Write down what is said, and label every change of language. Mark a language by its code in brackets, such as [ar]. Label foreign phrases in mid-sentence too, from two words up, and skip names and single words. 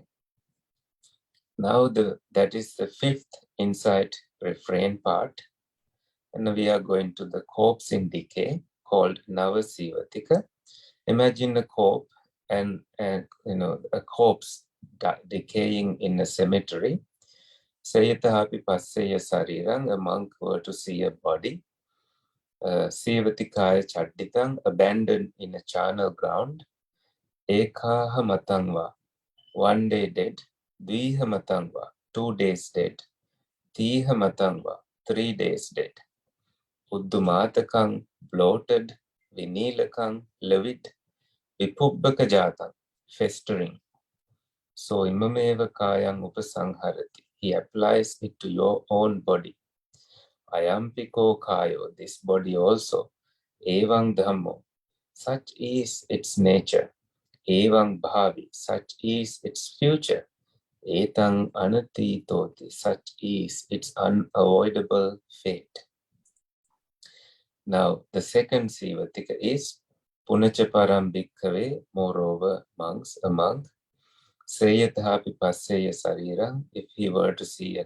[en] Now that is the 5th insight refrain part. And we are going to the corpse in decay called Navasivatika. Imagine a corpse and a corpse decaying in a cemetery. [pi] Sayatahapi passeya sarirang, [en] a monk were to see a body. [pi] Sivatikaya chadditang, [en] abandoned in a charnel ground. [pi] Ekaha matangva, [en] 1 day dead. [pi] Dviha matangva, [en] 2 days dead. [pi] Tiha matangva, [en] 3 days dead. [pi] Uddumatakang, bloated. Vinilakang, livid. Vipubbaka jatang, [en] festering. So [pi] imameva kayang upasangharati. [en] He applies it to your own body. [pi] Ayampiko kayo, [en] this body also. [pi] Evang dhammo, [en] such is its nature. [pi] Evang bhavi, [en] such is its future. [pi] Etang anatitoti, [en] such is its unavoidable fate. Now, the second Sivatika is [pi] Punachaparam Bhikkhave, [en] moreover, monks, a monk, [pi] Seyathapi Passeya Sarirang, [en] if he were to see a